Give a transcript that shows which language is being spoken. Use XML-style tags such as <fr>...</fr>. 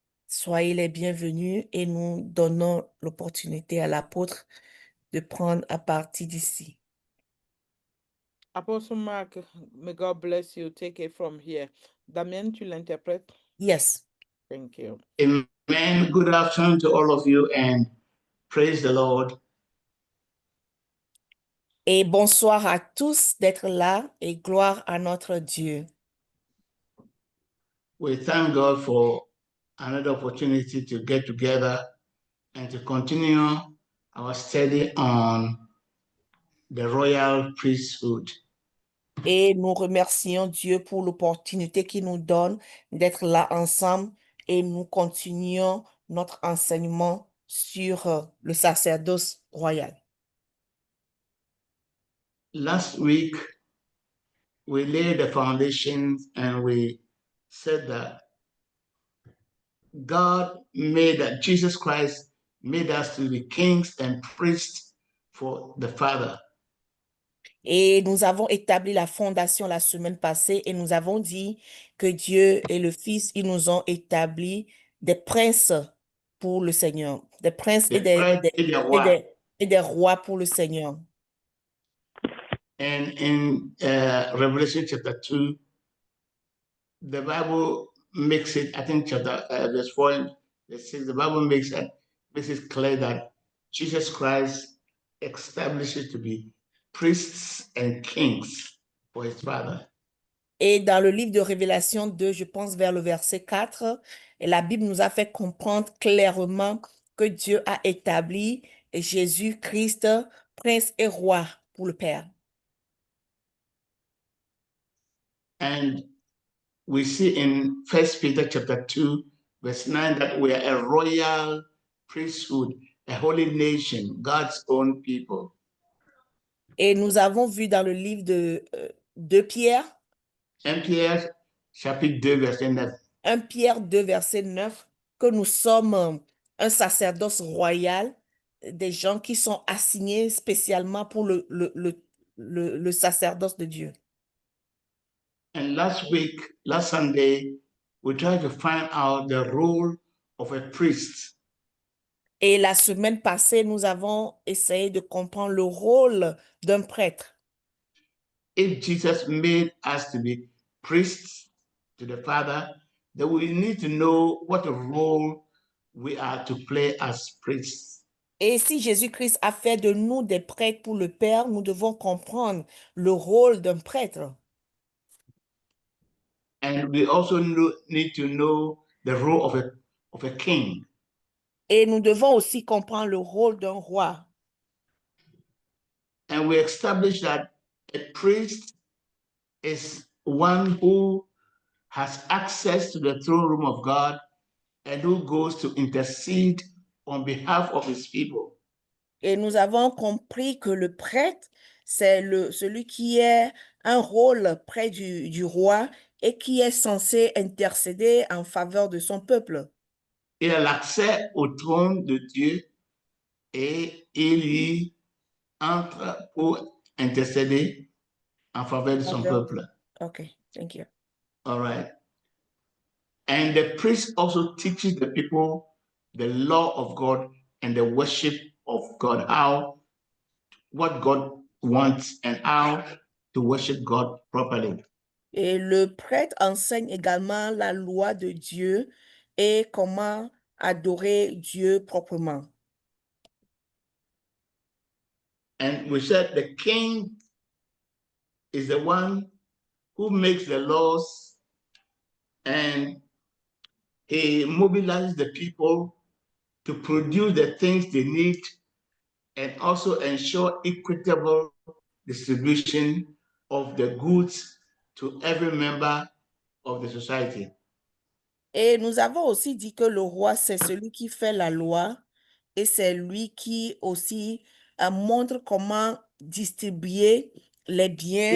<fr>Soyez les bienvenus et nous donnons l'opportunité à l'apôtre de prendre à partir d'ici.</fr> <en>Apostle Mark, may God bless you. Take it from here.</en> <fr>Damien, tu l'interprètes?</fr> <en>Yes. Thank you. Amen. Good afternoon to all of you and praise the Lord.</en> <fr>Et bonsoir à tous d'être là et gloire à notre Dieu.</fr> <en>We thank God for another opportunity to get together and to continue our study on the royal priesthood.</en> <fr>Et nous remercions Dieu pour l'opportunité qu'il nous donne d'être là ensemble et nous continuons notre enseignement sur le sacerdoce royal.</fr> <en>Last week, we laid the foundations and we said that God made that Jesus Christ made us to be kings and priests for the Father.</en> <fr>Et nous avons établi la fondation la semaine passée et nous avons dit que Dieu et le Fils, ils nous ont établi des princes pour le Seigneur, des princes et des rois pour le Seigneur.</fr> <en>And in Revelation chapter 2, the Bible makes it, I think verse 4 and verse 6, the Bible makes it clear that Jesus Christ establishes to be priests and kings for his Father.</en> <fr>Et dans le livre de Révélation 2, je pense vers le verset 4, et la Bible nous a fait comprendre clairement que Dieu a établi Jésus-Christ, prince et roi pour le Père.</fr> <en>And we see in 1 Peter chapter 2, verse 9, that we are a royal priesthood, a holy nation, God's own people.</en> <fr>Et nous avons vu dans le livre de Pierre, 1 Pierre chapitre 2, verset 9. 1 Pierre 2, verset 9, que nous sommes un sacerdoce royal, des gens qui sont assignés spécialement pour le sacerdoce de Dieu.</fr> <en>And last Sunday, we tried to find out the role of a priest.</en> <fr>Et la semaine passée, nous avons essayé de comprendre le rôle d'un prêtre.</fr> <en>If Jesus made us to be priests to the Father, then we need to know what role we are to play as priests.</en> <fr>Et si Jésus-Christ a fait de nous des prêtres pour le Père, nous devons comprendre le rôle d'un prêtre.</fr> <en>And we also need to know the role of a king.</en> <fr>Et nous devons aussi comprendre le rôle d'un roi.</fr> <en>And we established that a priest is one who has access to the throne room of God and who goes to intercede on behalf of his people.</en> <fr>Et nous avons compris que le prêtre, c'est celui qui a un rôle près du roi et qui est censé intercéder en faveur de son peuple. Il a l'accès au trône de Dieu et il y entre pour intercéder en faveur de son peuple.</fr> <en>Okay, thank you. All right. And the priest also teaches the people the law of God and the worship of God, what God wants and how to worship God properly.</en> <fr>Et le prêtre enseigne également la loi de Dieu et comment adorer Dieu proprement.</fr> <en>And we said the king is the one who makes the laws and he mobilizes the people to produce the things they need and also ensure equitable distribution of the goods to every member of the society.</en> <fr>Et nous avons aussi dit que le roi, c'est celui qui fait la loi et c'est lui qui aussi montre comment distribuer les biens.</fr>